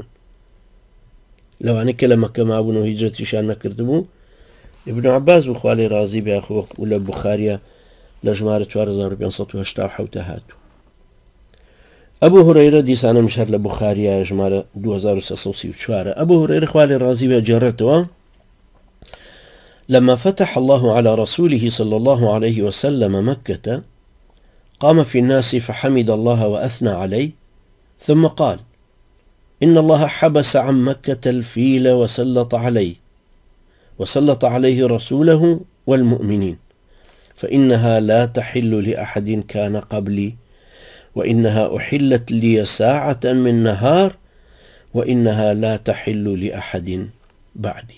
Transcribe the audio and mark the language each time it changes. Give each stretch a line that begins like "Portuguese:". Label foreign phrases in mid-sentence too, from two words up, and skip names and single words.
Central Kurdish: لەوانەیە کە لە مەکە مابوون و هیجرەتیشان نەکردبوو. ابن عباس بخوا لێی ڕازی بێ و لە بوخاریە لە ژمارە 4587 هاتوو. ئەبوو هورەیرە دیسانە مشار لە بوخاریە ژمارە 2334. ئەبوو هورەیرە خوا لێی ڕازی بێ جێڕێتەوە:
Arabic: لما فتح الله على رسوله صلى الله عليه وسلم مكة قام في الناس فحمد الله وأثنى عليه ثم قال: إن الله حبس عن مكة الفيل وسلط عليه رسوله والمؤمنين، فإنها لا تحل لأحد كان قبلي، وإنها أحلت لي ساعة من نهار، وإنها لا تحل لأحد بعدي.